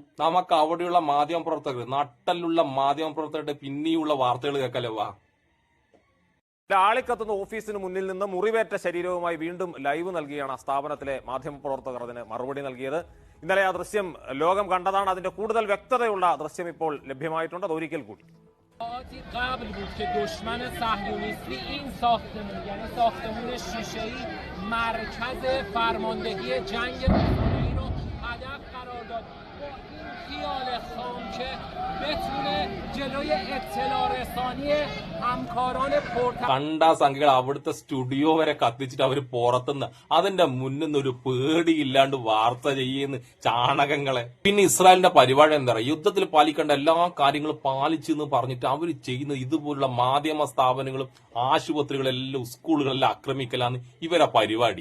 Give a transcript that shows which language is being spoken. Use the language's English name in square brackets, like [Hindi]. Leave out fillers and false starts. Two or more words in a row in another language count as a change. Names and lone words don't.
[Malayalam] നമുക്ക് അവിടെയുള്ള മാധ്യമ പ്രവർത്തകർ, നട്ടലുള്ള മാധ്യമ പ്രവർത്തകരുടെ പിന്നെയുള്ള വാർത്തകൾ കേൾക്കല്ലേ. വാ. ആളിക്കത്തുന്ന ഓഫീസിന് മുന്നിൽ നിന്ന് മുറിവേറ്റ ശരീരവുമായി വീണ്ടും ലൈവ് നൽകിയാണ് ആ സ്ഥാപനത്തിലെ മാധ്യമ പ്രവർത്തകർ അതിന് മറുപടി നൽകിയത്. ഇന്നലെ ആ ദൃശ്യം ലോകം കണ്ടതാണ്. അതിന്റെ കൂടുതൽ വ്യക്തതയുള്ള ദൃശ്യം ഇപ്പോൾ ലഭ്യമായിട്ടുണ്ട്. അത് ഒരിക്കൽ കൂടി. [Persian] قبل بود که دشمن صهیونیستی این ساختمون یعنی ساختمون شیشه‌ای مرکز فرماندهی جنگ رسانه‌ای رو هدف قرار داد با این خیال خام که بتونه جلوی اطلاع رسانی همکاران [Malayalam] കണ്ട സംഖ്യകൾ അവിടുത്തെ സ്റ്റുഡിയോ വരെ കത്തിച്ചിട്ട് അവര് പുറത്തുനിന്ന് അതിന്റെ മുന്നിൽ ഒരു പേടിയില്ലാണ്ട് വാർത്ത ചെയ്യുന്ന ചാണകങ്ങളെ. പിന്നെ ഇസ്രായേലിന്റെ പരിപാടി എന്താ പറയുക? യുദ്ധത്തിൽ പാലിക്കേണ്ട എല്ലാ കാര്യങ്ങളും പാലിച്ചെന്ന് പറഞ്ഞിട്ട് അവര് ചെയ്യുന്ന ഇതുപോലുള്ള മാധ്യമ സ്ഥാപനങ്ങളും ആശുപത്രികളെല്ലാം സ്കൂളുകളെല്ലാം ആക്രമിക്കലാണ് ഇവരെ പരിപാടി.